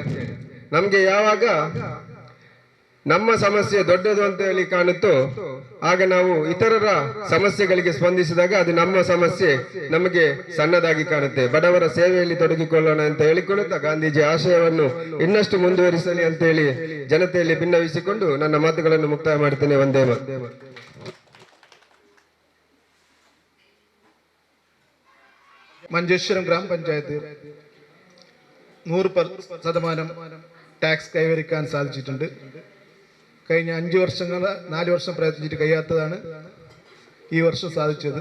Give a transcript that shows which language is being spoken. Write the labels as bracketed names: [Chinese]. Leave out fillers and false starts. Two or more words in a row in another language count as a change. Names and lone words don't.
[Kannada] ನಮ್ಗೆ ಯಾವಾಗ ನಮ್ಮ ಸಮಸ್ಯೆ ದೊಡ್ಡದು ಅಂತ ಹೇಳಿ ಕಾಣುತ್ತೋ ಆಗ ನಾವು ಇತರರ ಸಮಸ್ಯೆಗಳಿಗೆ ಸ್ಪಂದಿಸಿದಾಗ ಅದು ನಮ್ಮ ಸಮಸ್ಯೆ ನಮಗೆ ಸಣ್ಣದಾಗಿ ಕಾಣುತ್ತೆ. ಬಡವರ ಸೇವೆಯಲ್ಲಿ ತೊಡಗಿಕೊಳ್ಳೋಣ ಅಂತ ಹೇಳಿಕೊಳ್ಳುತ್ತಾ ಗಾಂಧೀಜಿ ಆಶಯವನ್ನು ಇನ್ನಷ್ಟು ಮುಂದುವರಿಸಲಿ ಅಂತ ಹೇಳಿ ಜನತೆಯಲ್ಲಿ ಭಿನ್ನವಿಸಿಕೊಂಡು ನನ್ನ ಮಾತುಗಳನ್ನು ಮುಕ್ತಾಯ ಮಾಡ್ತೇನೆ. ಒಂದೇ [Malayalam] മഞ്ചേശ്വരം ഗ്രാമപഞ്ചായത്ത് 100% ടാക്സ് കൈവരിക്കാൻ സാധിച്ചിട്ടുണ്ട്. കഴിഞ്ഞ 4 വർഷം പ്രയത്നിച്ചിട്ട് കഴിയാത്തതാണ് ഈ വർഷം സാധിച്ചത്.